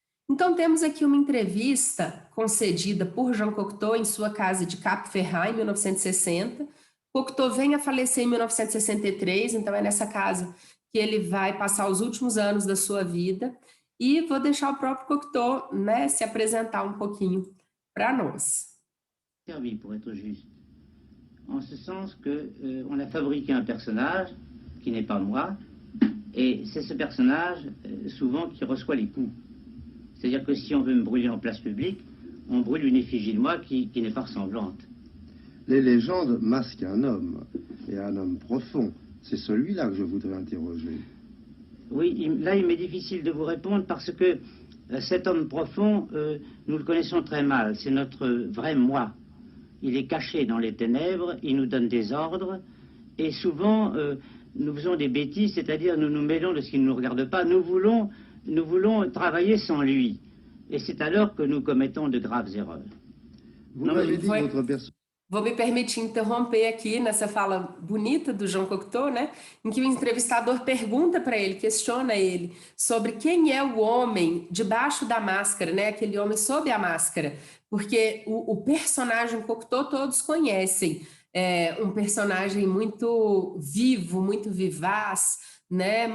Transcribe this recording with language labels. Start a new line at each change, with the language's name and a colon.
Portuguese: Então, temos aqui uma entrevista concedida por Jean Cocteau em sua casa de Cap Ferrat, em 1960. Cocteau vem a falecer em 1963, então é nessa casa que ele vai passar os últimos anos da sua vida. E vou deixar o próprio Cocteau, né, se apresentar um pouquinho para nós.
French: Servi, pour être juste. En ce sens que on a fabriqué un personnage qui n'est pas moi, et c'est ce personnage souvent qui reçoit les coups. C'est-à-dire que si on veut me brûler en place publique, on brûle une effigie de moi qui n'est pas ressemblante. Les légendes masquent un homme, et un homme profond. C'est celui-là que je voudrais interroger. Oui, là il m'est difficile de vous répondre parce que cet homme profond, nous le connaissons très mal. C'est notre vrai moi. Il est caché dans les ténèbres, il nous donne des ordres, et souvent nous faisons des bêtises, c'est-à-dire nous nous mêlons de ce qui ne nous regarde pas. Nous voulons travailler sans lui. Et c'est alors que nous commettons de graves erreurs. Vous m'avez dit que votre personne...
Portuguese: Vou me permitir interromper aqui nessa fala bonita do Jean Cocteau, né, em que o entrevistador pergunta para ele, questiona ele, sobre quem é o homem debaixo da máscara, né, aquele homem sob a máscara, porque o personagem Cocteau todos conhecem, um personagem muito vivo, muito vivaz, né?